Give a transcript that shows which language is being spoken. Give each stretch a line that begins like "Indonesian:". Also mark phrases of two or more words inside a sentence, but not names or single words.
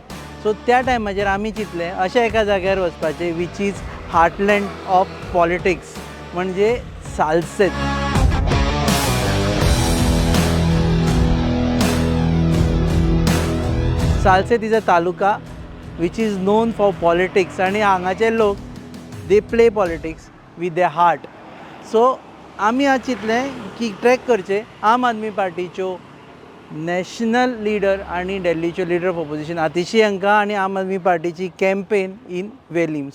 Konkani: सो त्या टायमाचेर आमी चिंतलें अशा एका जाग्यार वचपाचें
English: which is heartland of politics
Konkani: म्हणजे सालसेत.
English: Salcete is a taluka which is known for politics
Konkani: आनी हांगाचे लोक
English: they play politics with their heart.
Konkani: सो आमी आज चिंतलें की ट्रॅक करचें आम आदमी पार्टीच्यो नॅशनल लिडर आनी दिल्लीच्यो
English: leader of opposition
Konkani: आतिशी हांकां आनी आम आदमी पार्टीची
English: campaign in Velim.